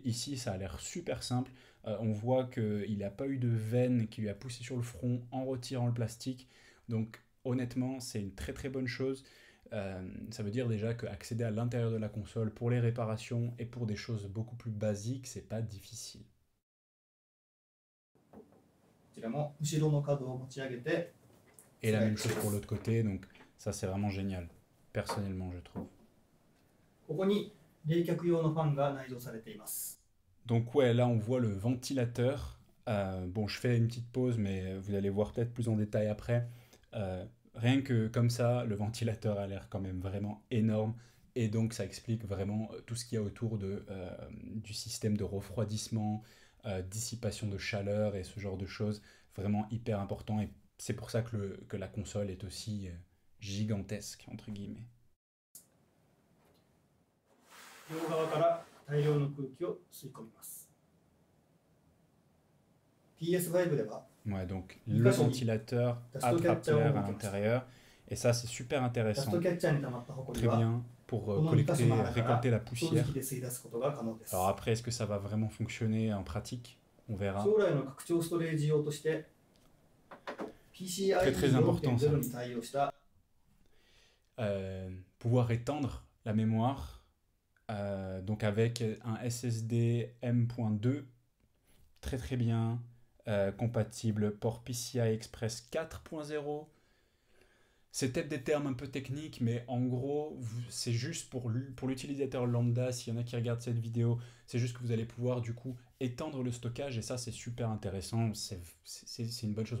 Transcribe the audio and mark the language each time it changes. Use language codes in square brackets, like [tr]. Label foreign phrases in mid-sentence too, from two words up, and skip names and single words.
[fr] Ici, ça a l'air super simple. On voit qu'il n'a pas eu de veine qui lui a poussé sur le front en retirant le plastique. Donc, honnêtement, c'est une très très bonne chose. Ça veut dire déjà qu'accéder à l'intérieur de la console pour les réparations et pour des choses beaucoup plus basiques, c'est pas difficile. [ja] こちらも後ろの角を持ち上げて [fr] Et [ja] ス [fr] la [ja] ライ [fr] même [ja] ドし [fr] chose [ja] ま [fr] pour [ja] す。 [fr] l'autre côté, donc ça c'est vraiment génial, personnellement je trouve. [ja] ここに冷却用のファンが内蔵されています。 [fr] Donc ouais, là on voit le ventilateur. Bon, je fais une petite pause, mais vous allez voir peut-être plus en détail après. Rien que comme ça, le ventilateur a l'air quand même vraiment énorme. Et donc ça explique vraiment tout ce qu'il y a autour du système de refroidissement, dissipation de chaleur et ce genre de choses. Vraiment hyper important. Et c'est pour ça que la console est aussi gigantesque, entre guillemets. [ja] 両側から大量の空気を吸い込みます。 PS5 では [fr] Ouais, donc le ventilateur attrape l'air à l'intérieur. Et ça, c'est super [ja] ダス [fr] intéressant. [ja] トキャッチャーに溜まったホコリ [fr] Très [ja] は [fr] bien pour [ja] この2箇所の穴から [fr] récolter la [ja] 掃除 [fr] poussière. [ja] 機で吸い出すことが可能です。 [fr] Alors après, est-ce que ça va vraiment fonctionner en pratique? On verra. [ja] 将来の拡張ストレージ用として PCIe [fr] très important, ça. [ja] 4.0 に対応した [fr] Pouvoir étendre la mémoire, donc avec un SSD M.2, très très bien, compatible port PCI Express 4.0. C'est peut-être des termes un peu techniques, mais en gros, c'est juste pour l'utilisateur lambda, s'il y en a qui regardent cette vidéo, c'est juste que vous allez pouvoir du coup étendre le stockage, et ça c'est super intéressant, c'est une bonne chose.